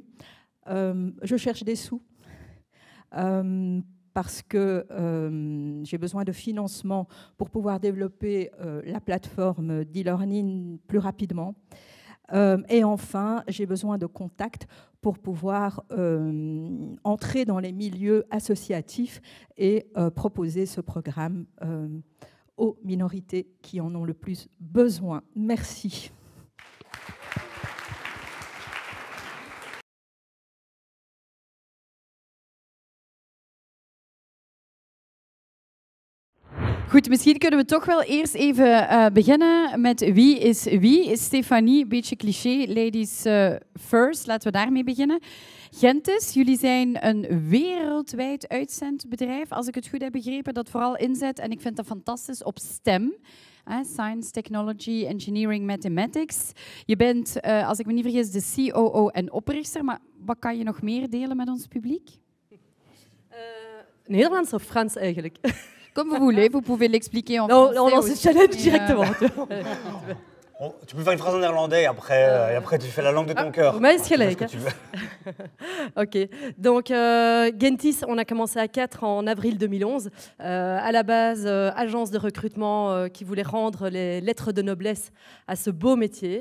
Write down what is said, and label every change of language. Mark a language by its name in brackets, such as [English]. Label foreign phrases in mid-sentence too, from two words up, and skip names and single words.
[French] Je cherche des sous parce que j'ai besoin de financement pour pouvoir développer la plateforme d'e-learning plus rapidement. Et enfin, j'ai besoin de contacts pour pouvoir entrer dans les milieux associatifs et proposer ce programme aux minorités qui en ont le plus besoin. Merci. [Dutch] Goed, misschien kunnen we toch wel eerst even beginnen met wie is wie. Stefanie, een beetje cliché, [English] ladies first. [Dutch] Laten we daarmee beginnen. Gentis, jullie zijn een wereldwijd uitzendbedrijf, als ik het goed heb begrepen, dat vooral inzet, en ik vind dat fantastisch, op STEM. [English] Science, Technology, Engineering, Mathematics. [Dutch] Je bent, als ik me niet vergis, de COO en oprichter, maar wat kan je nog meer delen met ons publiek? Nederlands of Frans eigenlijk? [French] Comme vous voulez, vous pouvez l'expliquer en français. On lance le challenge directement. Tu peux faire une phrase en néerlandais et après tu fais la langue de ton cœur. Ok, donc Gentis, on a commencé à 4 en avril 2011. À la base, agence de recrutement qui voulait rendre les lettres de noblesse à ce beau métier.